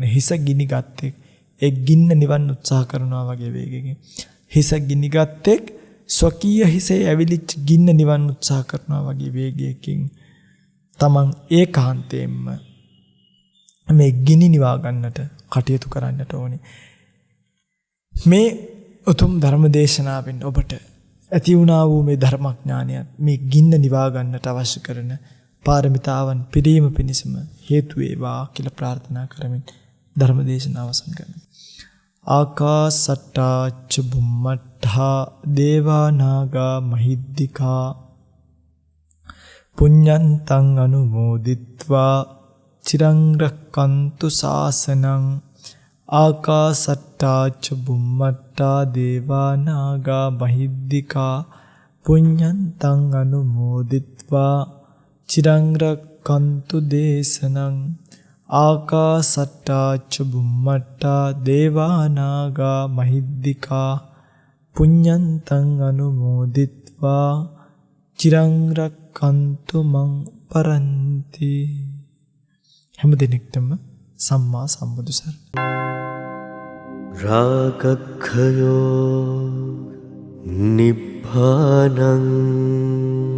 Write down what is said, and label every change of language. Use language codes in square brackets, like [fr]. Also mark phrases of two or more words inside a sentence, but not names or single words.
[si] හිස ගිනිගත්තෙක් ඒ ගින්න නිවන්න උත්සාහ කරනවා වගේ වේගකින් හිස ගිනිගත්තෙක් ස්වකීය හිසේ ඇවිලිච්ච ගින්න නිවන්න උත්සාහ කරනවා වගේ වේගයකින් තමන් ඒකාන්තයෙන්ම මේ ගිනි නිවා ගන්නට කටයුතු කරන්නට ඕනේ. මේ උතුම් ධර්ම දේශනාවෙන් ඔබට ඇති වුණා වූ මේ ධර්මඥානයත් මේ ගින්න නිවා ගන්නට අවශ්‍ය කරන පාරමිතාවන් පිරීම පිණිසම හේතු වේවා කියලා ප්‍රාර්ථනා කරමින් ධර්ම දේශනාව අවසන් කරනවා. [pi] ආකාසට්ටා ච බුම්මට්ඨා දේවා නාග මහිද්దికා පුඤ්ඤන්තං අනුමෝදිත්වා චිරං රක්칸තු ශාසනං. ආකාසට්ටා ච බුම්මට්ඨා දේවා නාග මහිද්దికා පුඤ්ඤන්තං අනුමෝදිත්වා චිරං රක්칸තු දේශනං. ආකාසට්ටා ච බුම්මට්ඨා දේවා නාග මහිද්దికා පුඤ්ඤන්තං අනුමෝදිත්වා චිරං රක්칸තු මං පරන්ති. [si] හැම දිනෙකටම සම්මා සම්බුදු සරණයි. [pi] රාගක්ඛයෝ නිබ්බානං